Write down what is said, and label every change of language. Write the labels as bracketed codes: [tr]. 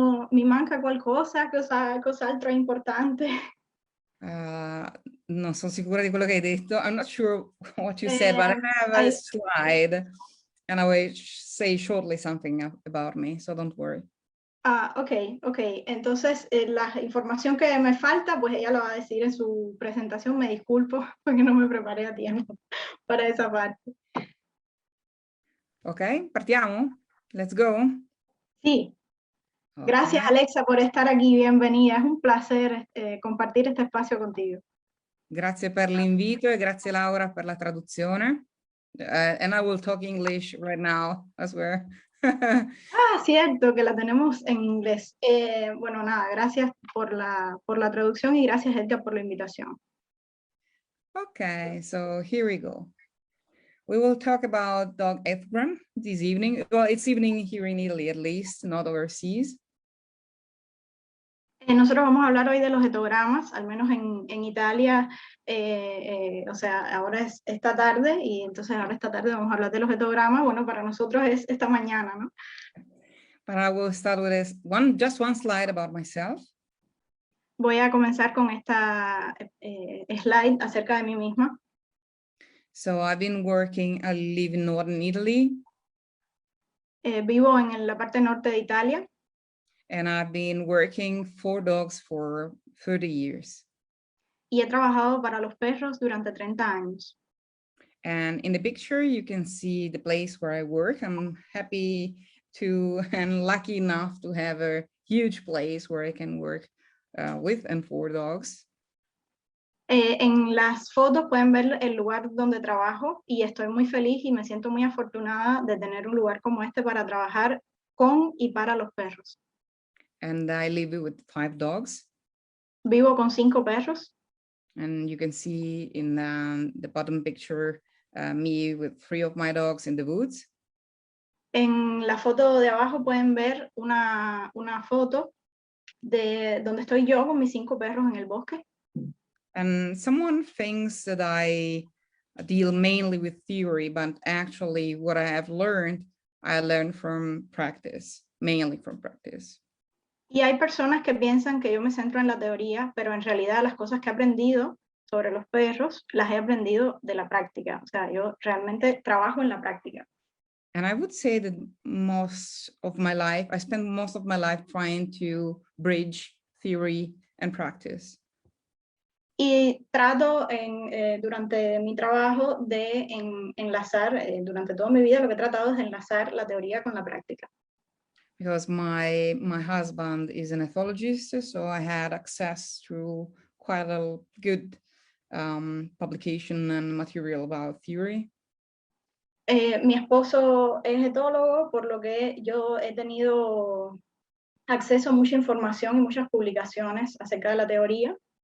[it] Mi manca qualcosa, cos'altro è importante? Non sono sicura di quello che hai detto. [en] I'm not sure what you said, but I have a slide and I will say shortly something about me, so don't worry. Ok. [es] Entonces, la información que me falta, pues ella lo va a decir en su presentación. Me disculpo porque no me preparé a tiempo para esa parte. [en] Ok, [it] partiamo? [en] Let's go. [es] Sí. Gracias, Alexa, por estar aquí. Bienvenida. Es un placer compartir este espacio contigo. [it] Grazie per l'invito e grazie Laura per la traduzione. [en] And I will talk English right now as well. [es] Cierto, que la tenemos en inglés. Bueno, nada, gracias por la traducción y gracias, Edgar, por la invitación. [en] Okay, so here we go. We will talk about dog etogram this evening. Well, it's evening here in Italy, at least, not overseas. [es] Nosotros vamos a hablar hoy de los etogramas, al menos en Italia, o sea, ahora es esta tarde, y entonces ahora esta tarde vamos a hablar de los etogramas. Bueno, para nosotros es esta mañana, ¿no? [en] But I will start with just one slide about myself. [es] Voy a comenzar con esta slide acerca de mí misma. [en] So I live in northern Italy. [es] Vivo en la parte norte de Italia. [en] And I've been working for dogs for 30 years. [es] Y he trabajado para los perros durante 30 años. [en] And in the picture, you can see the place where I work. I'm happy and lucky enough to have a huge place where I can work with and for dogs. [es] En las fotos pueden ver el lugar donde trabajo y estoy muy feliz y me siento muy afortunada de tener un lugar como este para trabajar con y para los perros. [en] And I live with 5 dogs. [es] Vivo con 5 perros. [en] And you can see in the bottom picture me with 3 of my dogs in the woods. [es] En la foto de abajo pueden ver una foto de donde estoy yo con mis 5 perros en el bosque. [en] And someone thinks that I deal mainly with theory, but actually what I have learned, I learned from practice, mainly from practice. [es] Y hay personas que piensan que yo me centro en la teoría, pero en realidad las cosas que he aprendido sobre los perros las he aprendido de la práctica. O sea, yo realmente trabajo en la práctica. [en] And I would say that most of my life, I spent most of my life trying to bridge theory and practice. [es] Y trato durante mi trabajo de enlazar, durante toda mi vida lo que he tratado es de enlazar la teoría con la práctica. [en] Because my husband is an ethologist, so I had access to quite a good publication and material about theory. [es] Mi esposo es etólogo, por lo que yo he tenido acceso a mucha información y muchas publicaciones acerca de la teoría.